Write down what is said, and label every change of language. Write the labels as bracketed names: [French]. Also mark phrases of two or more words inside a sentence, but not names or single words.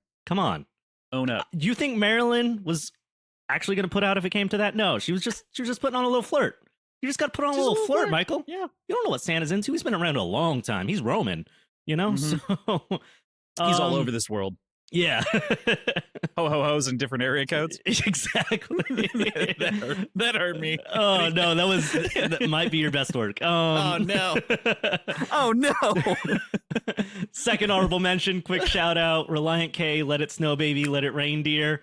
[English] Come on. Own up. Do you think Marilyn was actually going to put out if it came to that? No, she was just putting on a little flirt. You just got to put on a little flirt, Michael. Yeah. You don't know what Santa's into. He's been around a long time. He's Roman, you know? So he's all over this world. Yeah. Ho ho ho's in different area codes. Exactly. that hurt me. Oh no, that might be your best work. Oh no. Oh no. Second honorable mention, quick shout out, Reliant K, Let It Snow Baby, Let It Rain Dear.